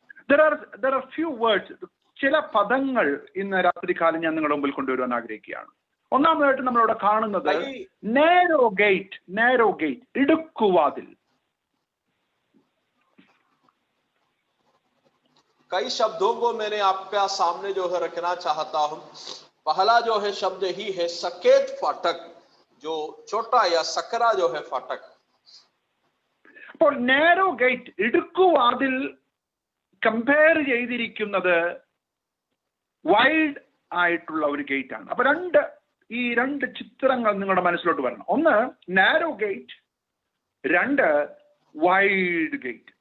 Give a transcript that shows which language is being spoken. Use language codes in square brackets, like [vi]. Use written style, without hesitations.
[en] There are few words, [ml] ചില പദങ്ങൾ ഇന്ന് രാത്രികാലം ഞാൻ നിങ്ങളുടെ മുമ്പിൽ കൊണ്ടുവരുവാൻ ആഗ്രഹിക്കുകയാണ്. ഒന്നാമതായിട്ട് നമ്മളിവിടെ കാണുന്നത് നാരോ ഗേറ്റ്, ഇടുക്കുവാതിൽ. [hi] कई शब्दों को मैंने आपका सामने जो है रखना चाहता हूं. पहला जो है शब्द ही है सकेत फाटक, जो छोटा या सकरा जो है फाटक. [ml] അപ്പോൾ നാരോ ഗേറ്റ്, ഇടുക്കുവാതിൽ കമ്പയർ ചെയ്തിരിക്കുന്നത് വൈഡ് ആയിട്ടുള്ള ഒരു ഗേറ്റ് ആണ്. അപ്പൊ ഈ രണ്ട് ചിത്രങ്ങൾ നിങ്ങളുടെ മനസ്സിലോട്ട് വരണം. ഒന്ന് നാരോ ഗേറ്റ്, രണ്ട് വൈഡ് ഗേറ്റ്.